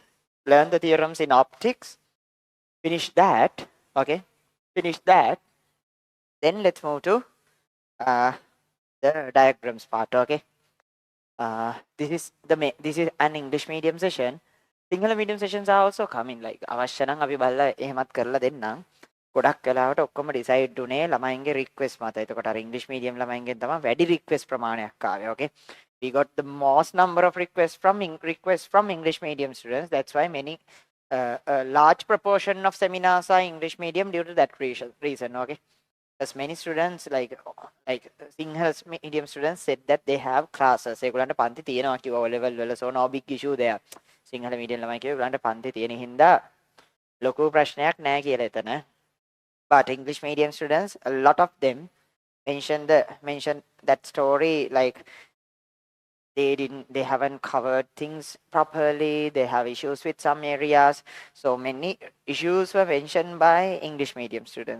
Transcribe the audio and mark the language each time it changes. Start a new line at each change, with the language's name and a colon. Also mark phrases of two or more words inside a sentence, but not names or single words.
English: Learn the theorems in optics. Finish that. Okay, finish that. Then let's move to the diagrams part. Okay. This is an English medium session. Sinhala medium sessions are also coming.
Sinhala: Like අවශ්‍ය නම් අපි බලලා එහෙමත් කරලා දෙන්නම්. ගොඩක් වෙලාවට ඔක්කොම ඩිසයිඩ් උනේ ළමයින්ගේ රික්වෙස්ට් මත. එතකොට අර ඉංග්‍රීසි මීඩියම් ළමයින්ගෙන් තමයි වැඩි රික්වෙස්ට් ප්‍රමාණයක් ආවේ.
English: Okay. We got the most number of requests from English medium students. That's why many a large proportion of seminars are English medium due to that reason. Okay. As many students like Sinhala medium students said that they have classes.
Sinhala: ඒගොල්ලන්ට පන්ති තියෙනවා කිව්වා O level වල,
English: so no big issue there.
Sinhala: සිංහල medium ළමයි කිව්වා ඒගොල්ලන්ට පන්ති තියෙන හින්දා ලොකු ප්‍රශ්නයක් නැහැ කියලා එතන.
English: But English medium students, a lot of them mentioned that story like they haven't covered things properly, they have issues with some areas, so many issues were mentioned by English medium students.